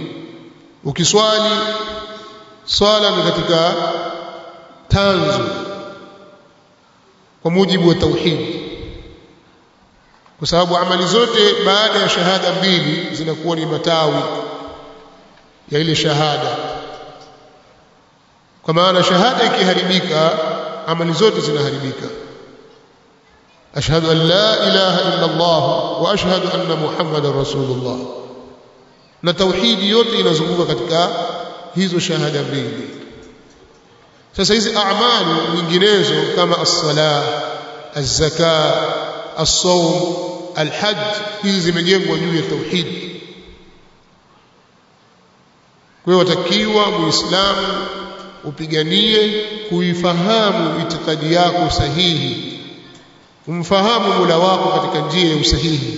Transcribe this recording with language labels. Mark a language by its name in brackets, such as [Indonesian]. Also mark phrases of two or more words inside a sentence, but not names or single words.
[Swahili] Ukiswali, swala ni katika tanzu kwa mujibu wa tauhid, kwa sababu amali zote baada ya shahada mbili zinakuwa ni matawi ya ile shahada. Kwa maana shahada ikiharibika, amali zote zinaharibika. [Arabic] أشهد أن لا إله إلا الله وأشهد أن محمدا رسول الله, [Swahili] na tauhidi yote inazunguka katika hizo shahada mbili. Sasa hizi amali nyinginezo kama [Arabic] الصلاة، الزكاة، الصوم، الحج, [Swahili] hizi zimejengwa juu ya tauhidi. Kwa hiyo watakiwa muislamu upiganie kuifahamu itikadi yako sahihi, umfahamu Mola wako katika njia ya usahihi.